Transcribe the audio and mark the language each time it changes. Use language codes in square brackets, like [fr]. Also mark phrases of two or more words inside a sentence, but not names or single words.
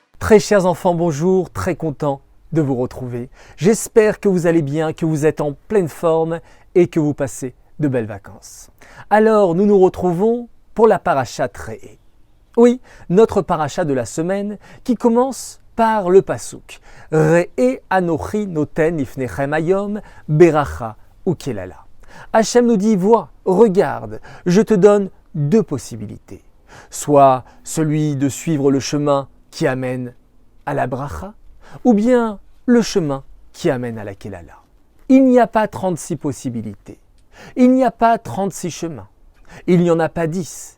[fr] Très chers enfants, bonjour, très content de vous retrouver. J'espère que vous allez bien, que vous êtes en pleine forme et que vous passez de belles vacances. Alors, nous nous retrouvons pour la paracha Re'eh. Oui, notre paracha de la semaine qui commence par le pasuk. [he] ראה אנכי נתן לפניכם היום ברכה וקללה. [fr] Hachem nous dit, vois, regarde, je te donne deux possibilités. Soit celui de suivre le chemin qui amène à la bracha, ou bien le chemin qui amène à la kelala. Il n'y a pas 36 possibilités. Il n'y a pas 36 chemins. Il n'y en a pas 10.